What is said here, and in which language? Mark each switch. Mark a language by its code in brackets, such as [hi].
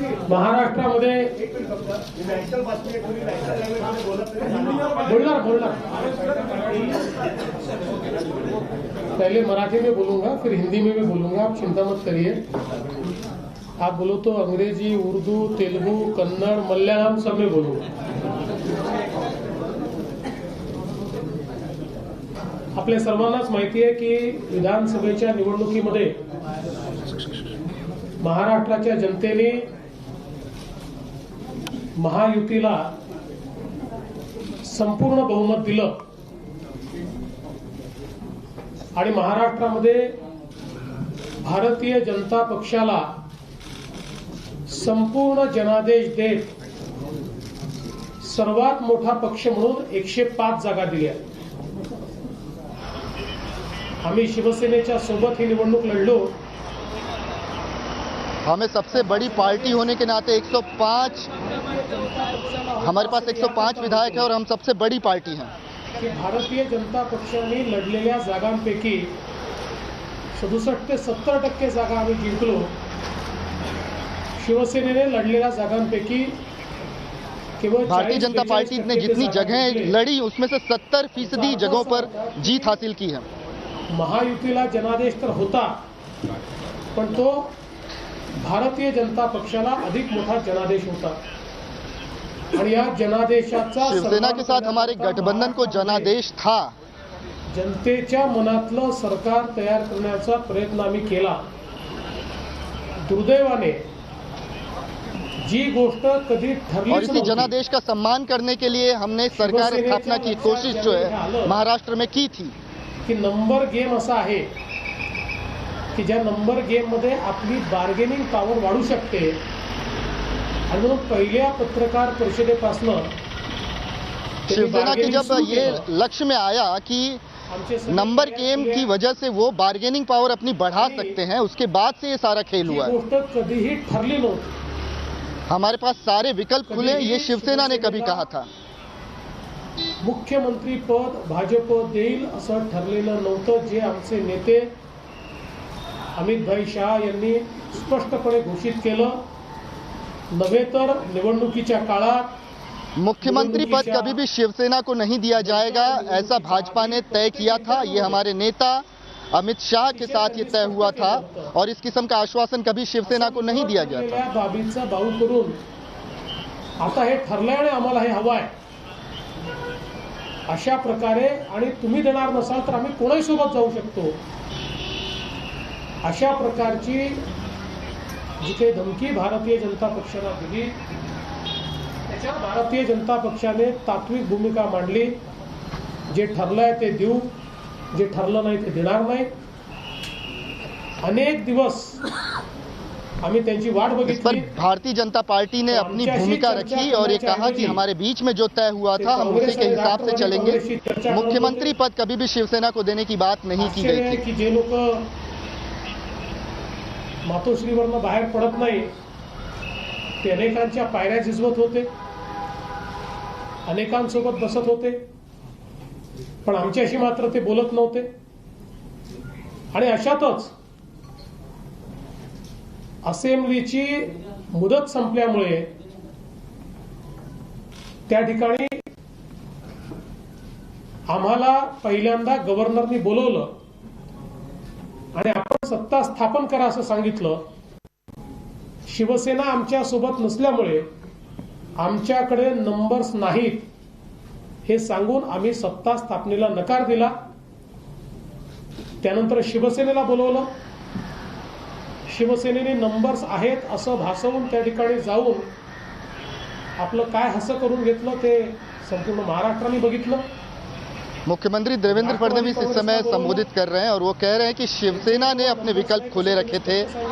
[hi] महाराष्ट्रामध्ये बोलना पहले मराठी में बोलूंगा, फिर हिंदी में भी बोलूंगा, आप चिंता मत करिए। आप बोलो तो अंग्रेजी, उर्दू, तेलुगु, कन्नड़, मल्याळम सब में बोलूंगा। [mr] आपल्या सर्वांनाच माहिती आहे की विधानसभेच्या निवडणुकीमध्ये महाराष्ट्राच्या जनतेने महायुतीला संपूर्ण बहुमत दिलं आणि महाराष्ट्रामध्ये भारतीय जनता पक्षाला संपूर्ण जनादेश देत सर्वात मोठा पक्ष म्हणून 105 जागा दिल्या। आम्ही शिवसेनेच्या सोबत ही निवडणूक लढलो। [hi] हमें सबसे बड़ी पार्टी होने के नाते 105 हमारे पास 105 विधायक है और हम सबसे बड़ी पार्टी हैं। [mr] की भारतीय जनता पक्षाने लढलेल्या जागांपैकी 67 ते 70% जागा आम्ही जिंकलो। शिवसेनेने लढलेल्या जागांपैकी केवळ [hi] भारतीय जनता पार्टी ने जितनी जगहें लड़ी उसमें से 70% जगहों पर जीत हासिल की है। [mr] महायुतीला जनादेश तर होता, पण तो भारतीय जनता पक्षाला अधिक मोठा जनादेश होता आणि या जनादेशाचा [hi] शिवसेना के साथ हमारे गठबंधन को जनादेश था। [mr] जनतेच्या मनातलं सरकार तयार करण्याचा प्रयत्न आम्ही केला। दुर्दैवाने जी गोष्ट कधी ठरली [hi] और इसी जनादेश का सम्मान करने के लिए हमने सरकार स्थापना की कोशिश जो है महाराष्ट्र में की थी [mr] की नंबर गेम असा आहे की ज्या नंबर गेम मध्ये आपली बार्गेनिंग पॉवर वाढू शकते आणि म्हणून पहिल्या पत्रकार परिषदेपासून [hi] शिवसेना की जब ये लक्ष्य में आया कि नंबर गेम की वजह से वो बार्गेनिंग पावर अपनी बढ़ा सकते हैं, उसके बाद से ये सारा खेल हुआ है। [mr] गोष्ट कधीही ठरली नव्हती। [hi] हमारे पास सारे विकल्प खुले, ये शिवसेना ने कभी कहा था। [mr] मुख्यमंत्री पद भाजप देईल असं ठरलेलं नव्हतं, जे आमचे नेते अमित भाई शाह यांनी स्पष्टपणे घोषित केलं। नव्हे तर निवडणुकीच्या काळात [hi] मुख्यमंत्री पद कभी भी शिवसेना को नहीं दिया जाएगा, ऐसा भाजपा ने तय किया था। ये हमारे नेता अमित शाह के साथ ये तय हुआ था और इस किस्म का आश्वासन कभी शिवसेना को नहीं दिया गया था। [mr] बाबीचा बाऊ करून आता हे ठरलंय आणि आम्हाला हे हवं आहे अशा प्रकारे, आणि तुम्ही देणार नसाल तर आम्ही कोणाही सोबत जाऊ शकतो अशा प्रकारची जी काही धमकी भारतीय जनता पक्षाला दिली, त्याच्या भारतीय जनता पक्षाने तात्विक भूमिका मांडली। जे ठरलंय ते देऊ, जे ठरलं नाही ते देणार नाही। अनेक दिवस आम्ही त्यांची वाट बघितली। [hi] भारतीय जनता पार्टी ने अपनी भूमिका रखी और ये कहा कि हमारे बीच में जो तय हुआ था हम उसी के हिसाब से चलेंगे। मुख्यमंत्री पद कभी भी शिवसेना को देने की बात नहीं की गई थी। [mr] की जे लोक मातोश्रीवरनं बाहेर पडत नाही ते अनेकांच्या पायऱ्या झिजवत होते, अनेकांसोबत बसत होते, पण आमच्याशी मात्र ते बोलत नव्हते। आणि अशातच असेंब्लीची मुदत संपल्यामुळे त्या ठिकाणी आम्हाला पहिल्यांदा गव्हर्नरनी बोलवलं आणि आपण सत्ता स्थापन करा असं सांगितलं। शिवसेना आमच्या सोबत नसल्यामुळे आमच्याकडे नंबर्स नाहीत हे सांगून आम्ही सत्ता स्थापनेला नकार दिला। त्यानंतर शिवसेनेला बोलवलं। शिवसेनेने नंबर्स आहेत असं भासवून त्या ठिकाणी जाऊन आपलं काय हसं करून घेतलं ते संपूर्ण महाराष्ट्राने बघितलं। [hi] मुख्यमंत्री देवेंद्र फडणवीस इस समय संबोधित कर रहे हैं और वो कह रहे हैं कि शिवसेना ने अपने विकल्प खुले रखे थे।